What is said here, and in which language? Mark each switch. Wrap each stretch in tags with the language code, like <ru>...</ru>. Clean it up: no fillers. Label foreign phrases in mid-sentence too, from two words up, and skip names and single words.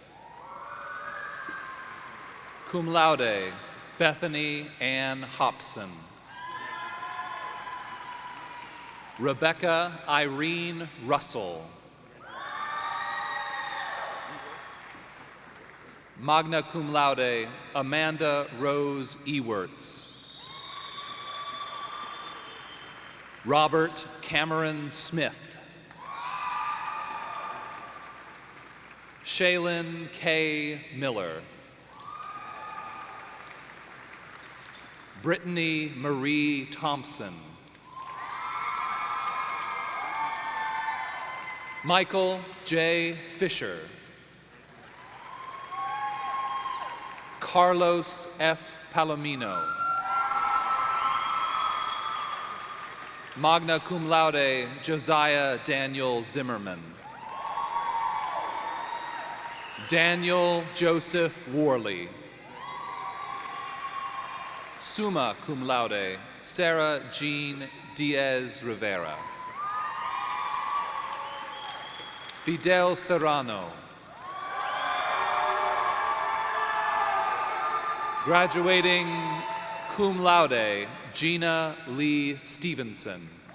<la>Cum laude,</la> <en>Bethany Ann Hobson. Rebecca Irene Russell.</en> <la>Magna cum laude,</la> <en>Amanda Rose Ewerts. Robert Cameron Smith. Shaylin K. Miller. Brittany Marie Thompson. Michael J. Fisher. Carlos F. Palomino.</en> <la>Magna cum laude,</la> <en>Josiah Daniel Zimmerman. Daniel Joseph Worley.</en> <la>Summa cum laude,</la> <en>Sarah Jean Diaz Rivera. Fidel Serrano. Graduating</en> <la>cum laude,</la> <en>Gina Lee Stevenson.</en>